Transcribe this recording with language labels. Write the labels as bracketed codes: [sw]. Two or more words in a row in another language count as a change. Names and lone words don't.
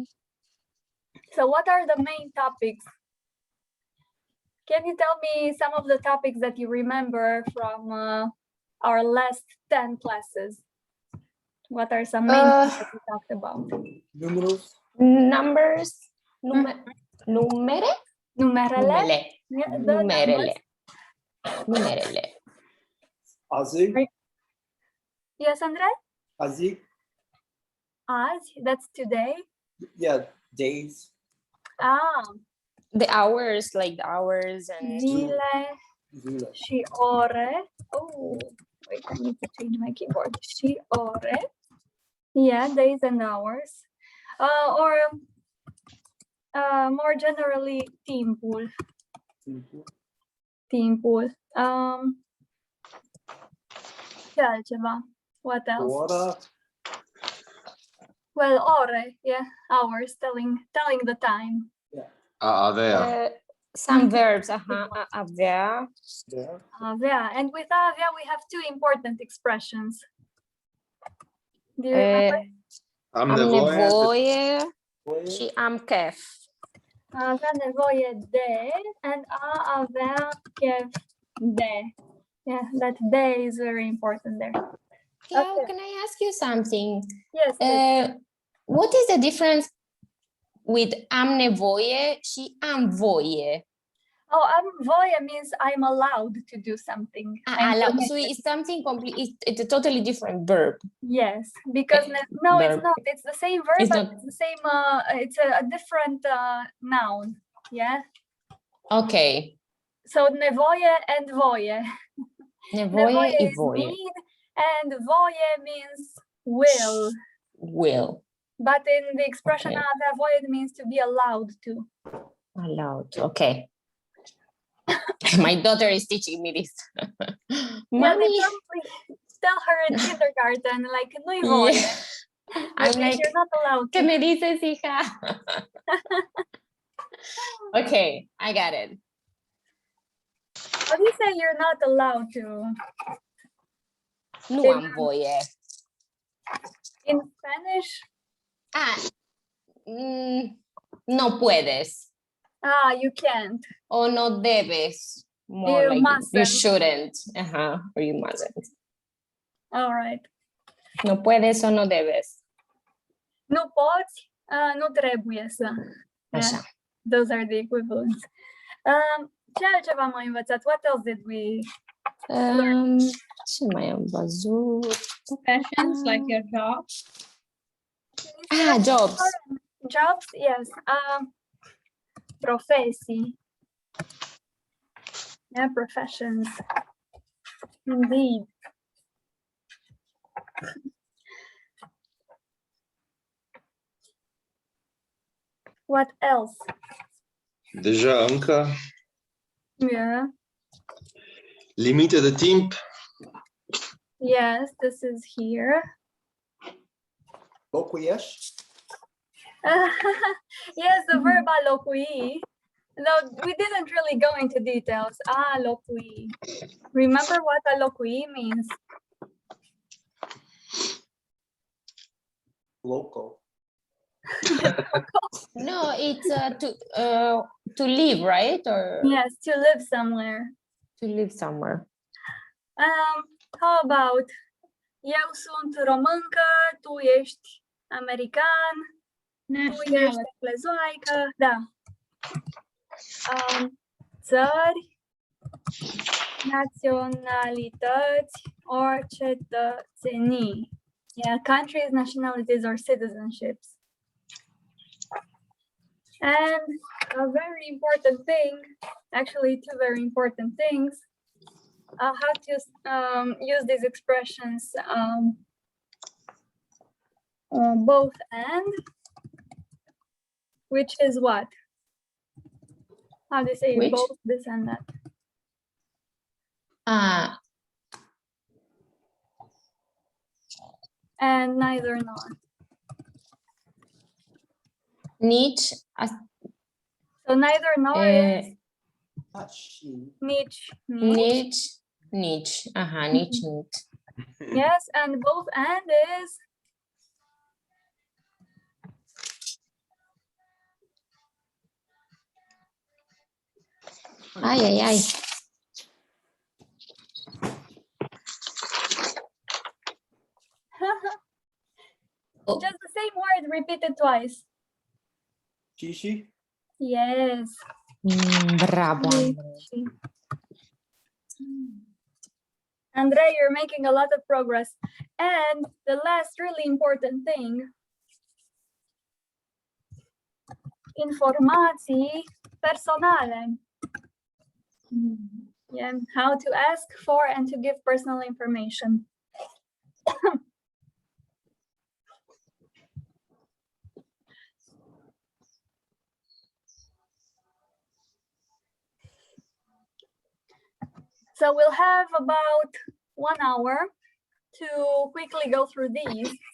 [en] So what are the main topics? Can you tell me some of the topics that you remember from our last 10 classes? What are some main things that we talked about? Numerals. [ro] Numerele. Azi. [en] Yes, Andrei? [ro] Azi. Azi, [en] that's today? Yeah, days. The hours, like the hours and... [ro] Zile. Și ore. [en] Oh, wait, I need to change my keyboard. [ro] Și ore. [en] Yeah, days and hours. Or more generally, [ro] timpul. Timpul. Ce altceva? [en] What else? [ro] Ora. [en] Well, ore, yeah, hours, telling the time. Yeah. [ro] Avea. [en] Some verbs, avea. Yeah. Avea, and with avea we have two important expressions. Do you remember? [ro] Am nevoie și am chef. A avea nevoie de and a avea chef de. [en] Yeah, that de is very important there. Clau, Okay. can I ask you something? Yes. What is the difference with [ro] am nevoie și am voie? [en] Oh, [ro] am voie [en] means I'm allowed to do something. So it's something complete. It's a totally different verb. Yes, because no, verb. it's not. It's the same verb, It's but not. it's the same. It's a different noun. Yeah. Okay. So nevoie and voie. Nevoie is voie. need, and voie means will. Will. But in the expression Okay. [ro] avea voie, [en] it means to be allowed to. Allowed. Okay. My daughter is teaching me this. Yeah, they Mommy. probably tell her in kindergarten, like, [ro] nu-i voie. [en] Yeah. I'm like, you're not allowed [es] ¿qué [en] to. [es] me dices, hija? [en] Okay, I got it. How do you say you're not allowed to? [ro] Nu am voie. [en] In Spanish? [es] No puedes. [en] You can't. [es] O no debes. More [en] You like mustn't. you shouldn't. Or you mustn't. All right. [es] No puedes o no debes. [ro] Nu poți, nu trebuie să. Așa. [en] Those are the equivalents. [ro] Ce altceva am mai învățat? [en] What else did we [ro] Ce mai am văzut? [en] Professions like your job. Jobs. Jobs, yes. Profesii. Yeah, professions. Indeed. What else? [ro] Deja încă. [en] Yeah. [ro] Limite de timp. [en] Yes, this is here. [ro] Locuiești? [en] Yes, the verb [ro] a locui. [en] No, we didn't really go into details. [ro] A locui. [en] Remember what a locui means? Loco. No, it's to live, right? Or Yes, to live somewhere. to live somewhere. How about [ro] eu sunt româncă, tu ești american, tu ești [en] Nationality. [ro] englezoaică, da. Țări, naționalități, or cetățenii. [en] Yeah, countries, nationalities, or citizenships. And a very important thing, actually two very important things, how to use these expressions, both and, which is what? How do you say Which? both this and that? And neither nor. [ro] Nici, [en] So neither nor is Not she. [ro] nici. nici. Aha, nici. [en] Yes, and both and is Ai. just the same word repeated twice. She? Yes. Bravo. [ro] Nici. [en] Andrei, you're making a lot of progress. And the last really important thing, [ro] informații personale. [en] Yeah, how to ask for and to give personal information. So we'll have about 1 hour to quickly go through these.